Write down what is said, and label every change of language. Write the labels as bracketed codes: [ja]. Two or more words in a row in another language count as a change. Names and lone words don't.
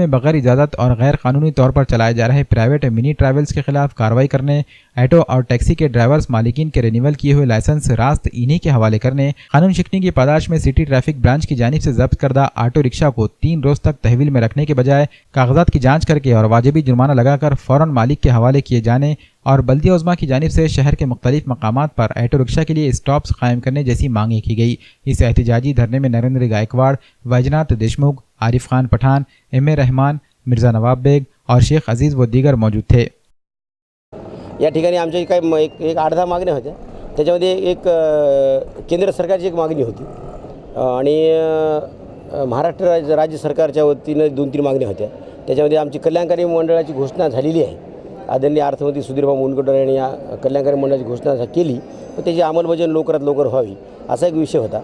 [ur] بغیر اجازت اور غیر قانونی طور پر چلائے جا رہے پرائیویٹ منی ٹریولز کے خلاف کارروائی کرنے، آٹو اور ٹیکسی کے ڈرائیورز مالکین کے رینیول کیے ہوئے لائسنس راست انہی کے حوالے کرنے، قانون شکنی کی پاداش میں سٹی ٹریفک برانچ کی جانب سے ضبط کردہ آٹو رکشہ کو 3 روز تک تحویل میں رکھنے کے بجائے کاغذات کی جانچ کر کے اور واجبی جرمانہ لگا کر فوراً مالک کے حوالے کیے جانے، اور بلدیہ عظمیٰ کی جانب سے شہر کے مختلف مقامات پر آٹو رکشہ کے لیے اسٹاپس قائم کرنے جیسی مانگیں کی گئی۔ اس احتجاجی دھرنے میں نریندر گائیکواڑ، ویجناتھ دیشمکھ، عارف خان پٹھان، M.A. رحمان، مرزا نواب بیگ اور شیخ عزیز و دیگر موجود تھے۔ [mr] या ठिकाणी आमच्या काही एक 8-10 मागण्या होत्या। त्याच्यामध्ये एक केंद्र सरकारची एक मागणी होती आणि महाराष्ट्र राज्य सरकारच्या वतीने 2-3 मागण्या होत्या। त्याच्यामध्ये आमची कल्याणकारी मंडळाची घोषणा झालेली आहे। आदरणीय अर्थमंत्री सुधीरभाऊ मुनगंटीवार यांनी या कल्याणकारी मंडळाची घोषणा केली, पण त्याची अंमलबजावणी लवकरात लवकर व्हावी असा एक विषय होता।